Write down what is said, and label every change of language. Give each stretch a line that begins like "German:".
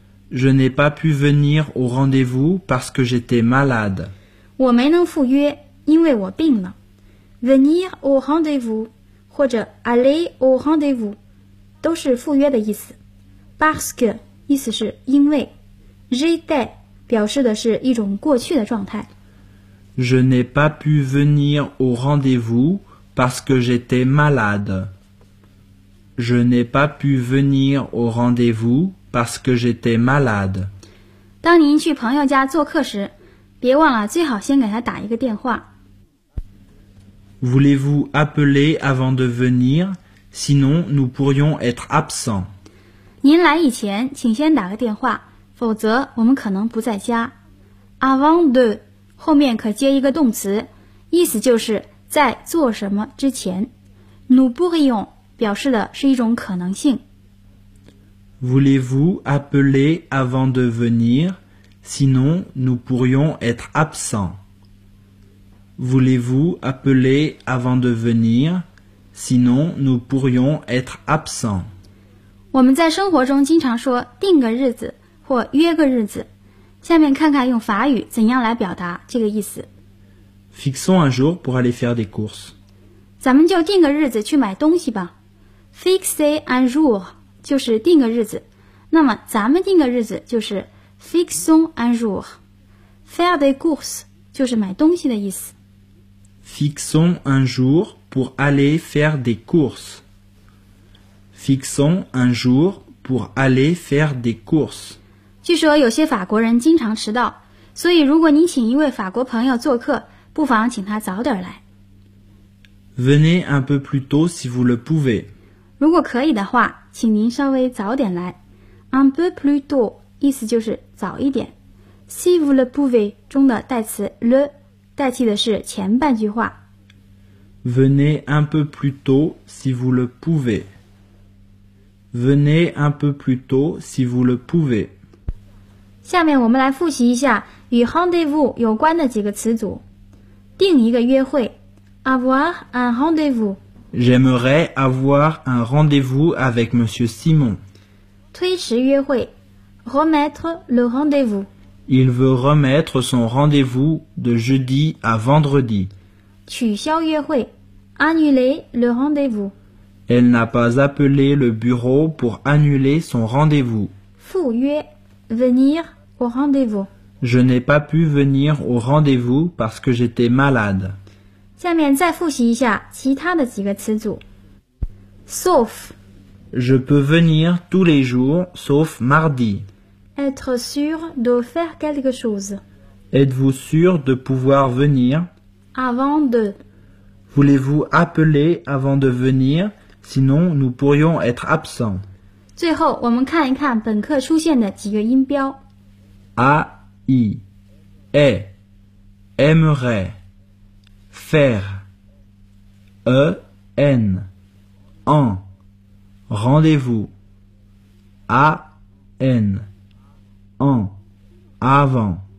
French: Je n'ai pas pu venir au rendez-vous parce que j'étais malade.
Chinese: 我没能赴约，因为我病了。
French: Venir au rendez-vous
Chinese: 或者
French: aller au rendez-vous
Chinese: 都是赴约的意思。
French: Parce que
Chinese: 意思是因为。
French: J'étais
Chinese: 表示的是一种过去的状态。
French: Je n'ai pas pu venir au rendez-vous parce que j'étais malade. Je n'ai pas pu venir au rendez-vous parce que j'étais malade.
Chinese: 当您去朋友家做客时。别忘了最好先给他打一个电话。
French: Voulez-vous appeler avant de venir? Sinon, nous pourrions être absents.
Chinese: 您来以前请先打个电话，否则我们可能不在家。
French: Avant de,
Chinese: 后面可接一个动词，意思就是在做什么之前。
French: Nous pourrions,
Chinese: 表示的是一种可能性。
French: Voulez-vous appeler avant de venir? Sinon, nous pourrions être absents. Voulez-vous appeler avant de venir? Sinon, nous pourrions être absents.
Chinese: 我们在生活中经常说定个日子或约个日子。下面看看用法语怎样来表达这个意思。
French: Fixons un jour pour aller faire des courses.
Chinese: 咱们就定个日子去买东西吧。
French: Fixer un jour
Chinese: 就是定个日子。那么咱们定个日子就是
French: Fixons un jour. Faire des courses
Chinese: 就是买东西的意思。
French: Fixons un jour pour aller faire des courses. Fixons un jour pour aller faire des courses.
Chinese: 据说有些法国人经常迟到，所以如果你请一位法国朋友做客，不妨请他早点来。
French: Venez un peu plus tôt si vous le pouvez.
Chinese: 如果可以的话，请您稍微早点来。
French: Un peu plus tôt
Chinese: 意思就是早一点。
French: Si vous le pouvez
Chinese: 中的代词 le 代替的是前半句话。
French: Venez un peu plus tôt si vous le pouvez. Venez un peu plus tôt si vous le pouvez.
Chinese: 下面我们来复习一下与 rendez-vous 有关的几个词组。定一个约会 ，
French: avoir un rendez-vous. J'aimerais avoir un rendez-vous avec Monsieur Simon.
Chinese: 推迟约会 ，
French: remettre le rendez-vous. Il veut remettre son rendez-vous de jeudi à vendredi.
Chinese: 取消约会 ，
French: annuler le rendez-vous. Elle n'a pas appelé le bureau pour annuler son rendez-vous.
Chinese: 赴约 ，
French: venir au rendez-vous. Je n'ai pas pu venir au rendez-vous parce que j'étais malade.
Chinese: 下面再复习一下其他的几个词组。
French: Sauf. Je peux venir tous les jours sauf mardi. Être sûr de faire quelque chose. Êtes-vous sûr de pouvoir venir? Avant de. Voulez-vous appeler avant de venir? Sinon, nous pourrions être absents.
Chinese: 最后，我们看一看本课出现的几个音标。
French: A. I, est, aimerait, faire, e, n, en, rendez-vous, a, n, en, avant.